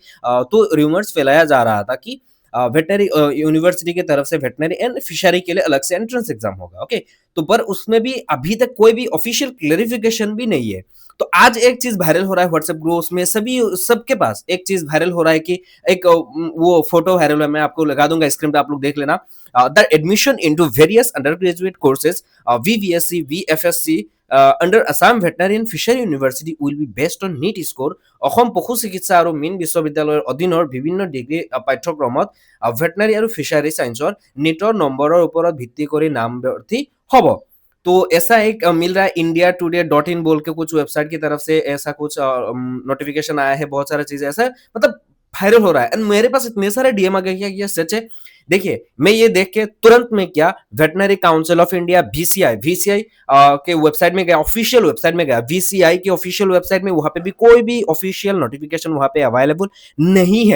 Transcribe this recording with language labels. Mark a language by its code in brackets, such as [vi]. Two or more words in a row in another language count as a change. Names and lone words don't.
[hi] तो रूमर्स फैलाया जा रहा था कि [en] veterinary university [hi] की तरफ से [en] veterinary and fishery [hi] के लिए अलग से [en] entrance exam [hi] होगा, ओके। तो पर उसमें भी अभी तक कोई भी [en] official clarification [hi] भी नहीं है। तो आज एक चीज वायरल हो रहा है [en] WhatsApp groups [hi] में, सभी सबके पास एक चीज वायरल हो रहा है कि एक वो फोटो वायरल है, मैं आपको लगा दूंगा स्क्रीन पे, आप लोग देख लेना। [en] The admission into various undergraduate courses, VVSC, VFSC, under Assam Veterinary and Fishery University will be based on NEET score। [as] অসম পশু চিকিৎসা আৰু মীন বিশ্ববিদ্যালয়ৰ অধীনৰ বিভিন্ন ডিগ্ৰী পাঠ্যক্ৰমত ভেটেনাৰী আৰু ফিচাৰী চায়েন্সৰ নীটৰ নম্বৰৰ ওপৰত ভিত্তি কৰি নামভৰ্তি হ'ব। [hi] तो ऐसा एक मिल रहा है, इंडिया टुडे डॉट इन बोल के कुछ वेबसाइट की तरफ से ऐसा कुछ नोटिफिकेशन आया है। बहुत सारा चीज ऐसा मतलब वायरल हो रहा है एंड मेरे पास इतने सारे डीएम आ गए कि ये सच है। देखिए, मैं ये देख के तुरंत में क्या वेटनरी काउंसिल ऑफ इंडिया वीसीआई के वेबसाइट में गया, [en] official website [hi] में गया, वीसीआई की [en] official website [hi] में, वहां पे भी कोई भी [en] official notification [hi] वहां पे अवेलेबल नहीं है।